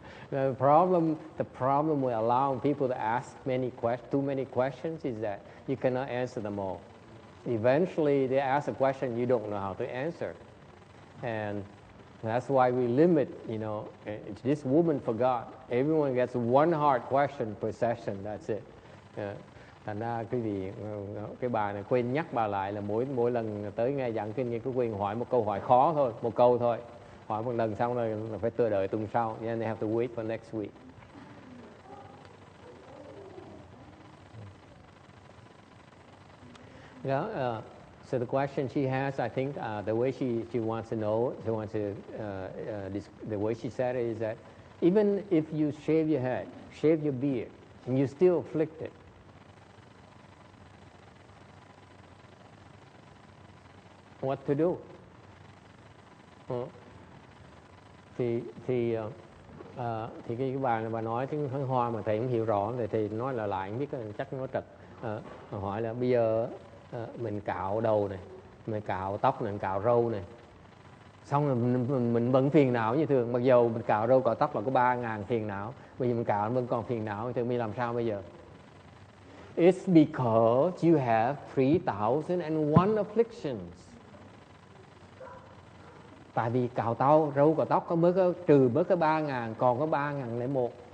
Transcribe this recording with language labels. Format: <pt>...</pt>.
<en>The problem with allowing people to ask too many questions is that you cannot answer them all. Eventually, they ask a question you don't know how to answer, and that's why we limit. This woman forgot. Everyone gets one hard question per session. That's it.</en> <vi>Thành ra quý vị, cái bà này quên nhắc bà lại là mỗi lần tới nghe giảng kinh nghiệm, cứ quên hỏi một câu hỏi khó thôi, một câu thôi, hỏi một lần xong rồi là phải chờ đợi tuần sau.</vi> <en>Then they have to wait for next week. Yeah. So the question she has, I think, the way she wants to know, the way she said it is that even if you shave your head, shave your beard, and you're still afflicted, what to do?</en> <vi>Thì cái bà này bà nói tiếng Hoa mà thầy không hiểu rõ, thì nói lại không biết chắc nó trật. Hỏi là bây giờ mình cạo đầu này, mình cạo tóc này, mình cạo râu này, xong rồi mình vẫn phiền não như thường, mặc dù mình cạo râu cạo tóc là có 3.000 phiền não, bây giờ mình cạo vẫn còn phiền não, thì mình làm sao bây giờ?</vi> <en>It's because you have 3,001 afflictions.</en> <vi>Tại vì cạo râu cạo tóc trừ bớt cái 3.000, còn có 3.001.</vi>